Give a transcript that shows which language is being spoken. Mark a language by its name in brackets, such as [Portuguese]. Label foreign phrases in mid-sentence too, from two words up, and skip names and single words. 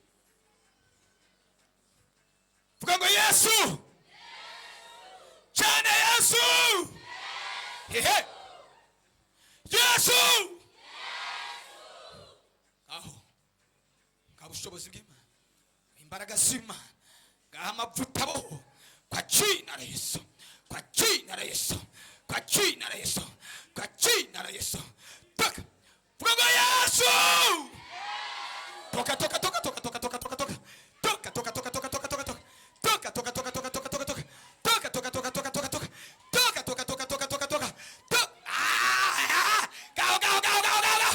[Kinyarwanda] Vuga ngo Yesu. Cyane Yesu. Hehe. Yesu. Aho. Kabushobozi bw'Imana. Imbaraga z'Imana. Ngamavuta bo. [Swahili] Kwa jina la Yesu. Kwa jina la Yesu. Kwa jina la Yesu. Kwa jina la Yesu. Toka. [Kinyarwanda] Vuga ngo Yesu. [Swahili] Toka, toka, toka, toka, toka, toka, toka, toka. Toka, toka, toka, toka, toka, toka, toka. Toka, toka, toka, toka, toka, toka, toka. Toka, toka, toka, toka, toka, toka. Toka, toka, toka, toka, toka, toka. Ah! Gao, gao, gao, gao, gao, gao.